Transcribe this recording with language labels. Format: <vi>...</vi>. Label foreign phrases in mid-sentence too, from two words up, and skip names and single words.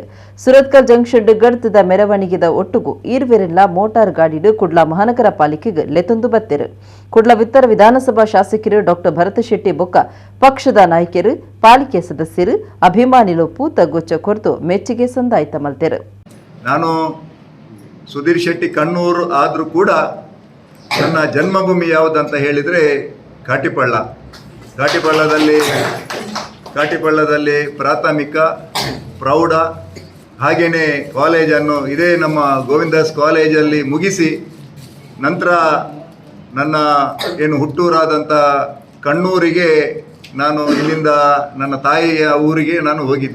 <tcy>ಸುರತ್ಕಲ್ ಜಂಕ್ಷನ್ ಗಡ್ತದ ಮೆರವಣಿಗೆದ ಒಟ್ಟುಗು ಈರ್ವೆರೆಲ್ಲ ಮೋಟಾರ್ ಗಾಡಿಡು ಕುಡ್ಲ ಮಹಾನಗರ ಪಾಲಿಕೆಗೆ ಲೆತೊಂದು ಬತ್ತೆರು. ಕುಡ್ಲ ಉತ್ತರ ವಿಧಾನಸಭಾ ಶಾಸಕರು ಡಾಕ್ಟರ್ ಭರತ ಶೆಟ್ಟಿ ಬೊಕ್ಕ ಪಕ್ಷದ ನಾಯಕರು ಪಾಲಿಕೆ ಸದಸ್ಯರು ಅಭಿಮಾನಿಗಳು ಪೂತ ಗೊಚ್ಚ ಕೊರತು ಮೆಚ್ಚುಗೆ ಸಂದಾಯಿತ ಮಲ್ತೆರು.</tcy> <kn>ನಾನು ಸುಧೀರ್ ಶೆಟ್ಟಿ ಕಣ್ಣೂರು ಆದರೂ ಕೂಡ ನನ್ನ ಜನ್ಮಭೂಮಿ ಯಾವುದಂತ ಹೇಳಿದರೆ ಕಾಟಿಪಳ್ಳದಲ್ಲಿ ಪ್ರಾಥಮಿಕ ಪ್ರೌಢ ಹಾಗೆಯೇ ಕಾಲೇಜನ್ನು ಇದೇ ನಮ್ಮ ಗೋವಿಂದಾಸ್ ಕಾಲೇಜಲ್ಲಿ ಮುಗಿಸಿ ನಂತರ ನನ್ನ ಏನು ಹುಟ್ಟೂರಾದಂಥ ಕಣ್ಣೂರಿಗೆ ನಾನು ಇಲ್ಲಿಂದ ನನ್ನ ತಾಯಿಯ ಊರಿಗೆ ನಾನು ಹೋಗಿದ್ದೆ.</kn>